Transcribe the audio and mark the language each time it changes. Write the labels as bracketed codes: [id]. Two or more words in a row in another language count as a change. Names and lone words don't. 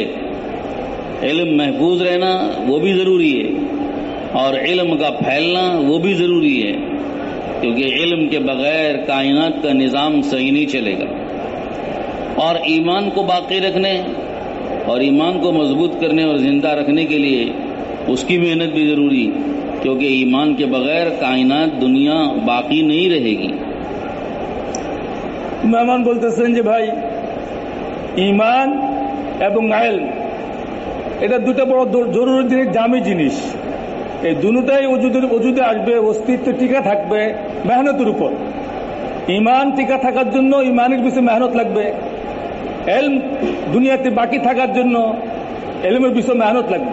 [ur] علم محفوظ رہنا وہ بھی ضروری ہے، اور علم کا پھیلنا وہ بھی ضروری ہے، کیونکہ علم کے بغیر کائنات کا نظام صحیح نہیں چلے گا۔ اور ایمان کو باقی رکھنے اور ایمان کو مضبوط کرنے اور زندہ رکھنے کے لیے اس کی محنت بھی ضروری، کیونکہ ایمان کے بغیر کائنات دنیا باقی نہیں رہے گی۔ [bn] মেহমান বলতেছেন যে ভাই ঈমান এবং ইলম, এটা দুটো বড় জরুরি জিনিস, দামি জিনিস। এই দুটোটাই ওজুদে আসবে, অস্তিত্ব টিকা থাকবে মেহনতের উপর। ঈমান টিকা থাকার জন্য ঈমানের পিছনে মেহনত লাগবে, ইলম দুনিয়াতে বাকি থাকার জন্য ইলমের পিছনে মেহনত লাগবে।